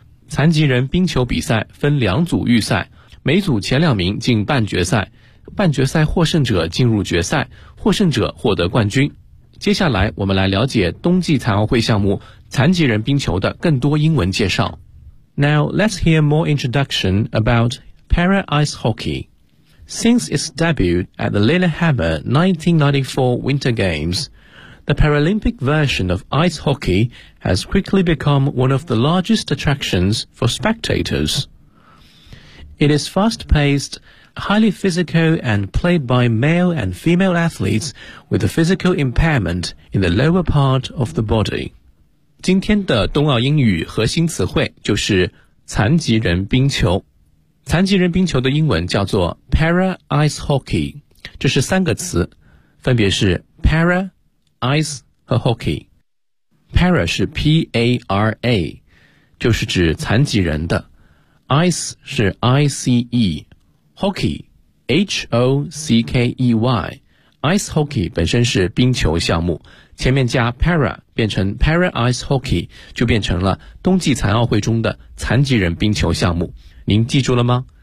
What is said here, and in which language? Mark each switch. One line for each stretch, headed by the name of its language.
Chinese: 残疾人冰球比赛分两组预赛，每组前两名进半决赛，半决赛获胜者进入决赛，获胜者获得冠军。接下来我们来了解冬季残奥会项目残疾人冰球的更多英文介绍。
English: Now let's hear more introduction about para ice hockey. Since its debut at the Lillehammer 1994 Winter Games, the Paralympic version of ice hockey has quickly become one of the largest attractions for spectators. It is fast-paced, highly physical, and played by male and female athletes with a physical impairment in the lower part of the body.
Chinese: 今天的冬奥英语核心词汇就是残疾人冰球。残疾人冰球的英文叫做 para ice hockey， 这是三个词，分别是 para、ice 和 hockey。 para 是 P-A-R-A， 就是指残疾人的 ；ice 是 I-C-E，hockey，H-O-C-K-E-Y，ice hockey 本身是冰球项目，前面加 para 变成 para ice hockey， 就变成了冬季残奥会中的残疾人冰球项目。您记住了吗？